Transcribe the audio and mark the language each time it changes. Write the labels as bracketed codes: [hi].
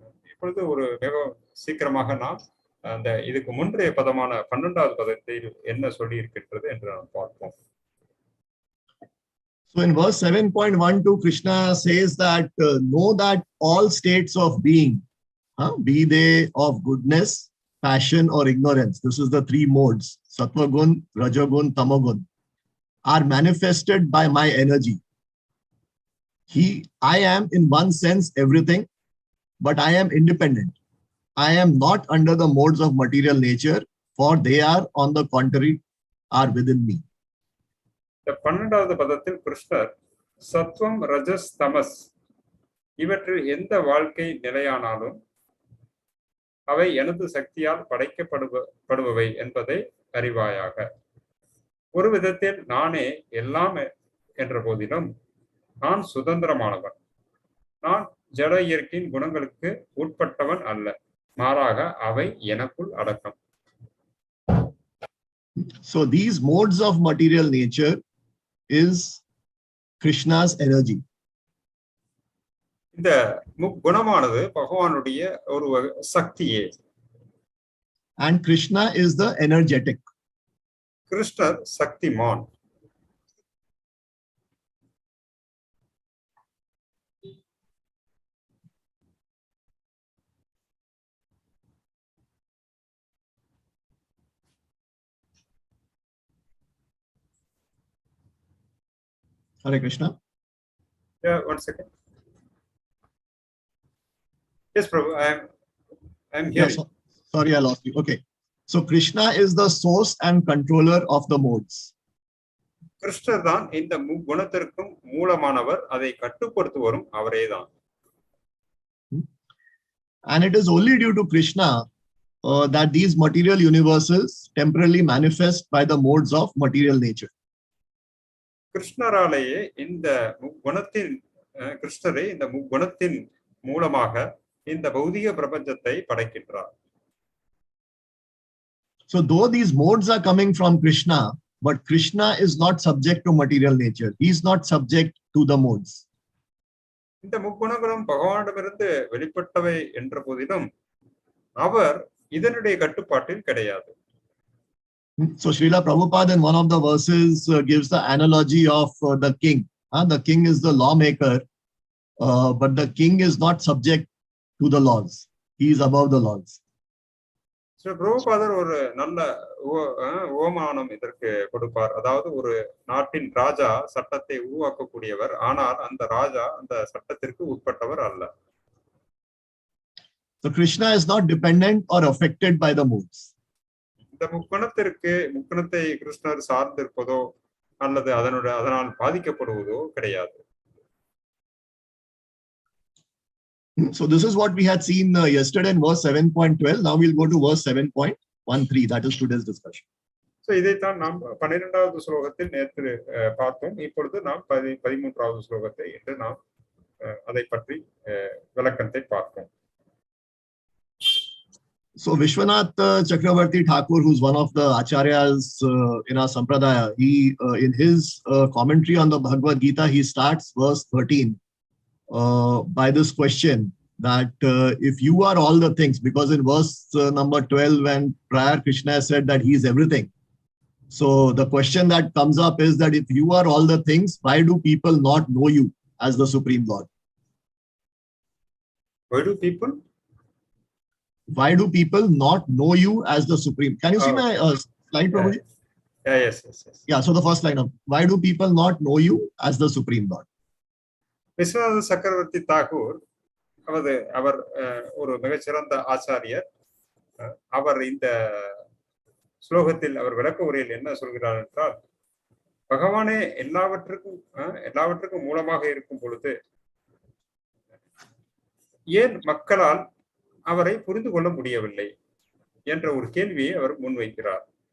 [ta] இப்பொழுது ஒரு மிக சீக்கிரமாக நாம் அந்த இதுக்கு முன்றைய பதமான 12வது பதத்தில் என்ன சொல்லி இருக்கின்றது என்று நாம் பார்ப்போம். [en] So in verse 7.12, Krishna says that know that all states of being, be they of goodness, passion or ignorance, this is the 3 modes, sattva gun, rajagun, tamagun, are manifested by my energy. I am in one sense everything, but I am independent. I am not under the modes of material nature, for they are, on the contrary, are within me. [ta] இந்த 12வது பதத்தில் கிருஷ்ணர் சத்வம், ரஜஸ், தமஸ் இவற்றில் எந்த வாழ்க்கை நிலையானாலும் அவை எனது சக்தியால் படைக்கப்படுபவை என்பதை அறிவாயாக. ஒரு விதத்தில் நானே எல்லாம் என்ற போதிலும் நான் சுதந்திரமானவன். நான் ஜட இயற்கையின் குணங்களுக்கு உட்பட்டவன் அல்ல, மாறாக அவை எனக்குள் அடக்கம். [en] So these modes of material nature is Krishna's energy. [ta] இந்த குணமானது பகவானுடைய ஒரு சக்தியே. [en] And Krishna is the energetic. [ta] கிருஷ்ணர் Shaktimaan. [en] Hare Krishna. Yeah, 1 second. Yes, Prabhu, I am here. Yeah, sorry, I lost you. Okay. So Krishna is the source and controller of the modes. [ta] கிருஷ்ணர் தான் இந்த குணத்திற்கும் மூலமானவர், அதை கட்டுப்படுத்துவரும் அவரேதான். [en] And it is only due to Krishna that these material universes temporarily manifest by the modes of material nature. [ta] கிருஷ்ணராலேயே இந்த கிருஷ்ணரே இந்த குணத்தின் மூலமாக இந்த பௌதிக பிரபஞ்சத்தை படைக்கின்றார். [en] So though these modes are coming from Krishna, but Krishna is not subject to material nature. He is not subject to the modes. [ta] இந்த முக்குணங்களும் பகவானிடமிருந்து வெளிப்பட்டவை என்ற போதிலும் அவர் இதனுடைய கட்டுப்பாட்டில் கிடையாது. [en] So Srila Prabhupada in one of the verses gives the analogy of the king. The king is the lawmaker, but the king is not subject to the laws. He is above the laws. [ta] So பிரபுபாதர் ஒரு நல்ல ஓமானம் இதற்கு கொடுப்பார். அதாவது ஒரு நாட்டின் ராஜா சட்டத்தை உருவாக்கக்கூடியவர், ஆனால் அந்த ராஜா அந்த சட்டத்திற்கு உட்பட்டவர் அல்ல. [en] So Krishna is not dependent or affected by the modes. [ta] இந்த முக்குணத்தை கிருஷ்ணர் சார்ந்திருப்பதோ அல்லது அதனால் பாதிக்கப்படுவதோ கிடையாது. [en] So this is what we had seen yesterday in verse 7.12. Now we'll go to verse 7.13. That is today's discussion. [ta] So இதைத்தான் நாம் 12வது ஸ்லோகத்தில் நேற்று பார்த்தோம். இப்பொழுது நாம் 13வது ஸ்லோகத்தை இன்று நாம் அதை பற்றி விளக்கத்தை பார்ப்போம். [en] So Vishwanath Chakravarti Thakur, who's one of the acharyas in our sampradaya, he in his commentary on the Bhagavad Gita, he starts verse 13 by this question that if you are all the things, because in verse number 12, when prior Krishna said that he is everything. So the question that comes up is that if you are all the things, why do people not know you as the Supreme Lord? Why do people not know you as the Supreme? Can you see my slide, Prabhu? Yeah, yes. Yeah, so the first line of why do people not know you as the Supreme Lord? [ta] Viswanatha சக்கரவர்த்தி தாகூர் அவர் ஒரு மிகச்சிறந்த ஆச்சாரியர். அவர் இந்த ஸ்லோகத்தில் அவர் விளக்க உரையில் என்ன சொல்கிறார் என்றால், பகவானே எல்லாவற்றுக்கும் மூலமாக இருக்கும் பொழுது ஏன் மக்களால் அவரை புரிந்து கொள்ள முடியவில்லை என்ற ஒரு கேள்வியை அவர் முன்வைக்கிறார்.